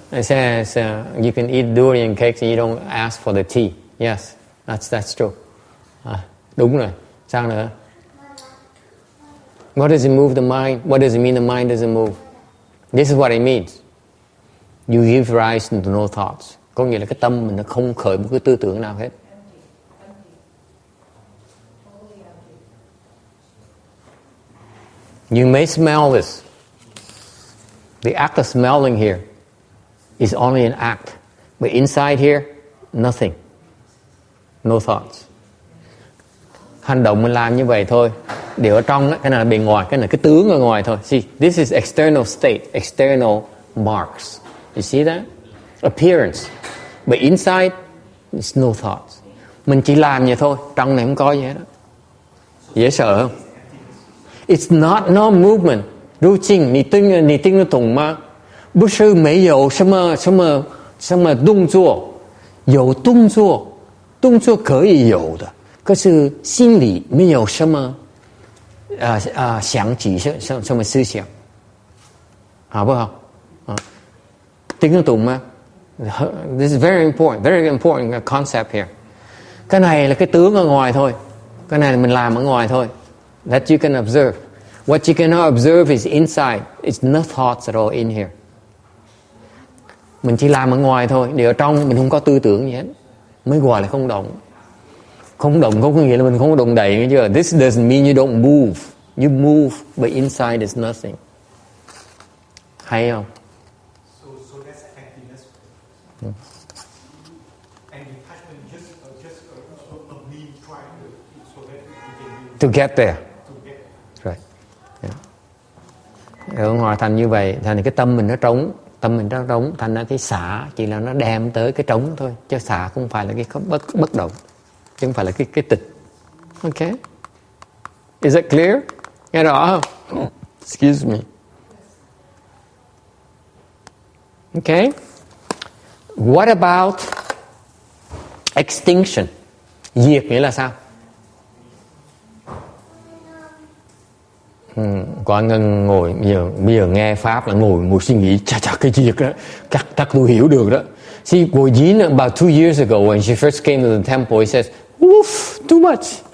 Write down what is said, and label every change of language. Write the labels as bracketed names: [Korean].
[English] It says you can eat durian cakes and you don't ask for the tea. Yes, that's true. [Vietnamese] Đúng rồi. Sao nữa? [English] What does it move the mind? What does it mean the mind doesn't move? This is what it means. You give rise to no thoughts. [Vietnamese] Có nghĩa là cái tâm mình nó không khởi một cái tư tưởng nào hết. [English] You may smell this. The act of smelling here is only an act. But inside here, nothing. No thoughts. [Vietnamese] Hành động mình làm như vậy thôi. Điều ở trong, cái này là bề ngoài, cái này là cái tướng ở ngoài thôi. [English] See, this is external state, external marks. You see that? Appearance. But inside, there's no thoughts. [Vietnamese] Mình chỉ làm vậy thôi, trong này không có gì hết. Dễ sợ không? [English] It's not no movement. [Chinese] 入境你听得懂吗？不是没有什么动作，有动作可以有的，可是心里没有什么想起什么思想，好不好？听得懂吗？ [English] This is very important concept here. [Vietnamese] Cái này là cái tướng ở ngoài thôi. Cái này là mình làm ở ngoài thôi. [English] That you can observe. What you cannot observe is inside. It's no thoughts at all in here. [Vietnamese] Mình chỉ làm ở ngoài thôi. Để ở trong mình không có tư tưởng gì hết. Mới gọi là không động. Không động không có nghĩa là mình không có động đậy nghe chưa? [English] This doesn't mean you don't move. You move, but inside is nothing. [Vietnamese] Hay không? [English] So that's emptiness. And detachment just a mean trying so that we can To get there. to get. Right. Yeah. [Vietnamese] Ở ngoài thành như vậy, thành cái tâm mình nó trống, thành ra cái xả chỉ là nó đem tới cái trống thôi, chứ xả không phải là cái bất động, chứ không phải là cái tịch. [English] Okay. Is it clear? [Vietnamese] Nghe rõ không? [English] Excuse me. Okay. What about extinction? [Vietnamese] Diệt nghĩa là sao? Có Ngân ngồi bây giờ nghe pháp là ngồi suy nghĩ chà cái diệt đó, chắc tôi hiểu được đó. [English] See, Gojin about 2 years ago when she first came to the temple, he says, "Woof, too much."